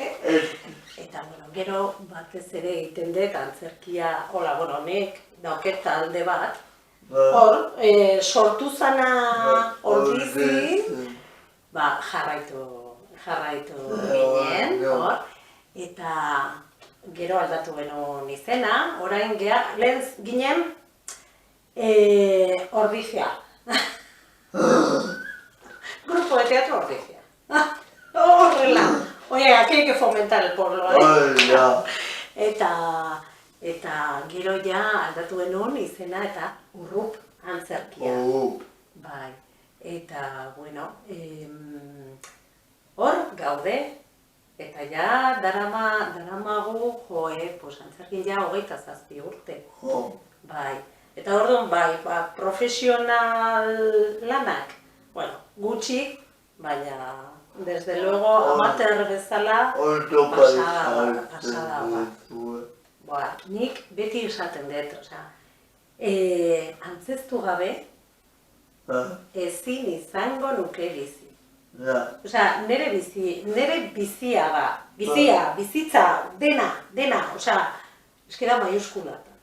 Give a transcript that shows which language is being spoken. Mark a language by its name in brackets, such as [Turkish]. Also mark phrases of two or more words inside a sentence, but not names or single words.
[Basque] Eta, bueno, gero batez ere egiten dut antzerkia, hola, bueno, nik dauket talde bat, hor, sortu zana hor bizi, jarraitu ginen, hor, eta gero aldatu genuen izena, orain lehen ginen Ordizia. teatro Ordizia. Horrela. [Spanish] Oye, aquí hay que fomentar el pueblo, Hola. [Basque] Eta gero ja aldatu genuen izena eta Urrup antzerkia. Bai. Eta, bueno, hor gaude. Eta ja daramagu, pues antzerkin ja 27 urte. Bai. Eta orduan, bai, profesional lanak, bueno, gutxi, baina, [Spanish] desde luego, [Basque] amateur bezala, pasada ba. Nik beti esaten dut, antzeztu gabe, ezin izango nuke bizi. Nere bizia da, bizitza, dena, eskera maiuskulata.